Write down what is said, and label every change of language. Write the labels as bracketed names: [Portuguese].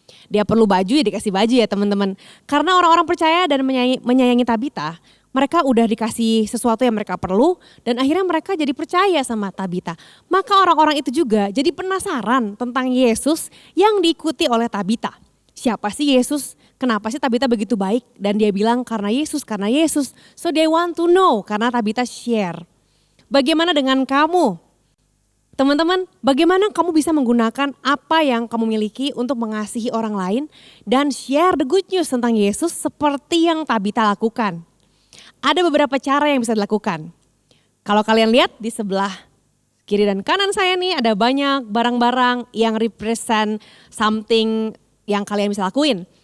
[Indonesian] Dia perlu baju ya dikasih baju ya teman-teman. Karena orang-orang percaya dan menyayangi Tabita, mereka udah dikasih sesuatu yang mereka perlu dan akhirnya mereka jadi percaya sama Tabita. Maka orang-orang itu juga jadi penasaran tentang Yesus yang diikuti oleh Tabita. Siapa sih Yesus? Kenapa sih Tabita begitu baik? Dan dia bilang karena Yesus, karena Yesus. [English] So they want to know [Indonesian] karena Tabita share. Bagaimana dengan kamu? Teman-teman, bagaimana kamu bisa menggunakan apa yang kamu miliki untuk mengasihi orang lain dan [English] share the good news [Indonesian] tentang Yesus seperti yang Tabita lakukan? Ada beberapa cara yang bisa dilakukan. Kalau kalian lihat di sebelah kiri dan kanan saya nih ada banyak barang-barang yang [English] represent something [Indonesian] yang kalian bisa lakuin.